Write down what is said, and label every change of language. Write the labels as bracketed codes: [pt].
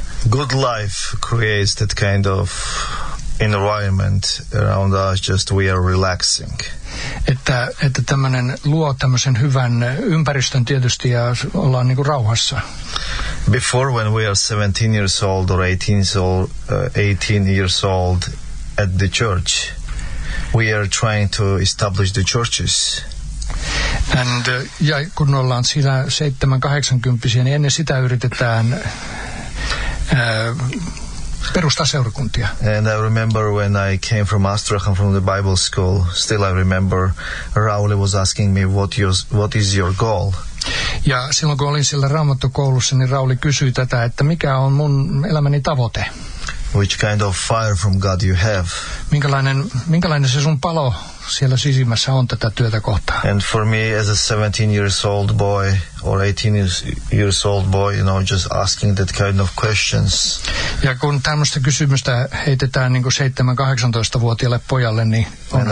[en] Good life creates that kind of environment around us, just we are relaxing. [fi] Että tämmöinen luo tämmöisen hyvän ympäristön tietysti ja ollaan niin kuin rauhassa. [en] Before, when we are 17 years old or 18 years old at the church, we are trying to establish the churches. [fi] And ja kun ollaan siinä 70-80, niin ennen sitä yritetään perustaa seurakuntia. [en] And I remember when I came from Astrakhan, from the Bible school, still I remember Rauli was asking me, what is your goal? [fi] Ja silloin kun olin siellä Raamattokoulussa, niin Rauli kysyi tätä, että mikä on mun elämäni tavoite? [en] Which kind of fire from God you have? [fi] Minkälainen se sun palo siellä sisimmässä on tätä työtä kohtaan? [en] And for me as a 17 years old boy or 18 years old boy, you know, just asking that kind of questions. [fi] Ja kun tämmöistä kysymystä heitetään niin kuin 17-18-vuotiaalle pojalle, niin onhan